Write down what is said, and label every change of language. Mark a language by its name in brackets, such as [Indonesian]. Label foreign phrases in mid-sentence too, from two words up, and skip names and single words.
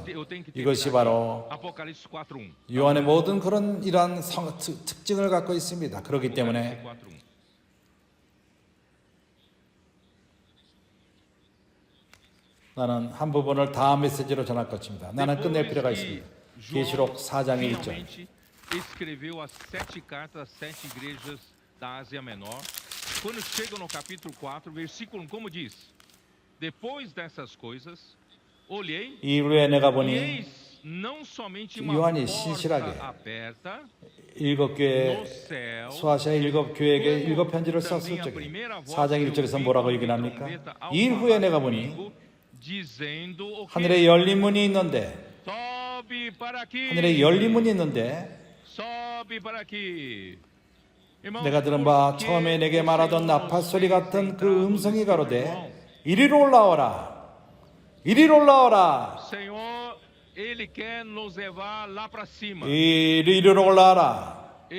[Korean] 이것이 바로 요한의 모든 그런 이러한 특징을 갖고 있습니다. 그렇기 때문에 나는 한 부분을 다음 메시지로 전할 것입니다. 나는 끝낼 필요가 있습니다. 계시록 4장의 1절. [Portuguese] escreveu as 7 cartas às 7 igrejas da Ásia Menor. Quando chega no capítulo 4, versículo 1, como diz? Depois dessas coisas, olhei [Korean] 이후에 내가 [Portuguese] e [Korean] 보니 [Portuguese] eis não somente uma [Korean] 요한이 [Portuguese] porta [Korean] 신실하게 [Portuguese] aberta [Korean] 일곱 교회 소아시아 일곱 교회에게 일곱 편지를 썼을 적에 4장 1절에서 뭐라고 얘기합니까? 이후에 내가 보니 하늘에 열린 문이 있는데 하늘에 열린 문이 있는데 내가 들은 바 처음에 내게 말하던 나팔 소리 같은 그 음성이 가로되 이리로 올라오라 이리로 올라오라 이리로 올라와라.